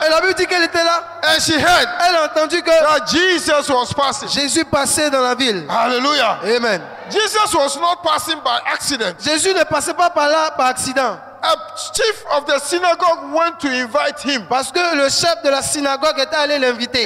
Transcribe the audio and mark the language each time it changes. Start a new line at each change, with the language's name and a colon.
French: Et la Bible dit qu'elle était là.
English: And she heard
French: Elle a entendu que
English: that Jesus was passing.
French: Jésus passait dans la ville.
English: Hallelujah. Amen. Jesus was not passing by accident.
French: Jésus ne passait pas par là par accident.
English: A chief of the synagogue went to invite him.
French: Parce que le chef de la synagogue était allé l'inviter.